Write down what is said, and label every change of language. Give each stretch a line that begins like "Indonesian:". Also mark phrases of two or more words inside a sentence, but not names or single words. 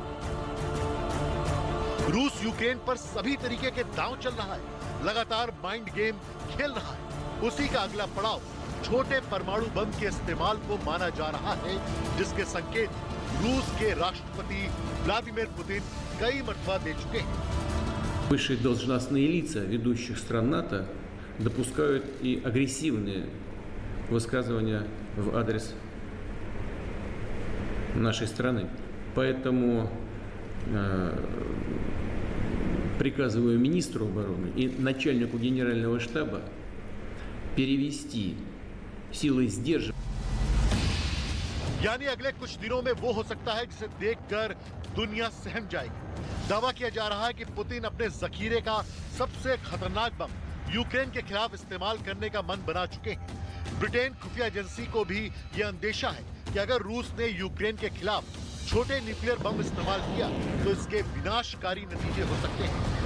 Hindi: रूस यूक्रेन पर सभी तरीके के दांव चल रहा है, लगातार
English: mind game
Hindi: खेल रहा है। उसी का अगला पड़ाव छोटे परमाणु बम के इस्तेमाल को माना जा रहा है, जिसके संकेत रूस के राष्ट्रपति व्लादिमीर पुतिन कई मर्तबा दे चुके हैं।
Russian: Высшие должностные лица ведущих стран НАТО допускают и агрессивные высказывания в адрес нашей страны. Поэтому приказываю министру обороны и начальнику генерального штаба перевести силы сдерживания.
Hindi: यानी अगले कुछ दिनों में वो हो सकता है जिसे देखकर दुनिया सहम जाएगी। दावा किया जा रहा है कि पुतिन अपने जखीरे का सबसे खतरनाक बम यूक्रेन के खिलाफ इस्तेमाल करने का मन बना चुके हैं। ब्रिटेन खुफिया एजेंसी को भी यह अंदेशा है कि अगर रूस ने यूक्रेन के खिलाफ छोटे न्यूक्लियर बम इस्तेमाल किया तो इसके विनाशकारी नतीजे हो सकते हैं।